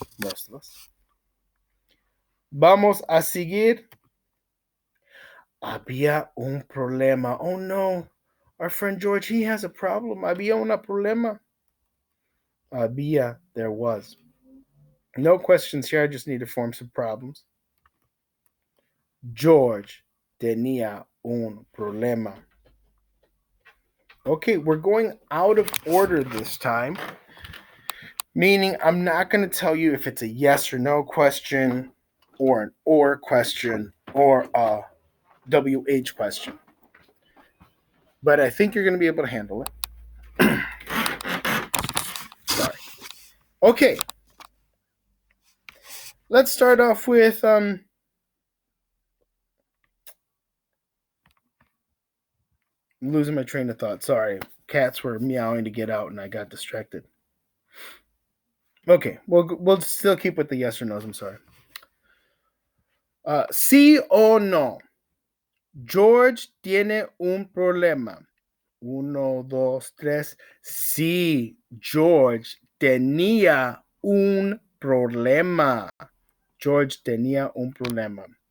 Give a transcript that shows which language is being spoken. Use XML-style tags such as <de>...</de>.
<en>Most of us.</en> <es>Vamos a seguir. Había un problema.</es> <en>Oh no. Our friend George, he has a problem.</en> <es>Había un problema. Había,</es> <en>there was. No questions here. I just need to form some problems.</en> <es>George tenía un problema.</es> <en>Okay, we're going out of order this time. Meaning I'm not going to tell you if it's a yes or no question or an or question or a WH question. But I think you're going to be able to handle it. Sorry. Okay. Let's start off with I'm losing my train of thought. Sorry. Cats were meowing to get out and I got distracted. Okay. We'll still keep with the yes or no's. I'm sorry.</en> <es>Sí o no. George tiene un problema. Uno, dos, tres. Sí, George tenía un problema. George tenía un problema.</es>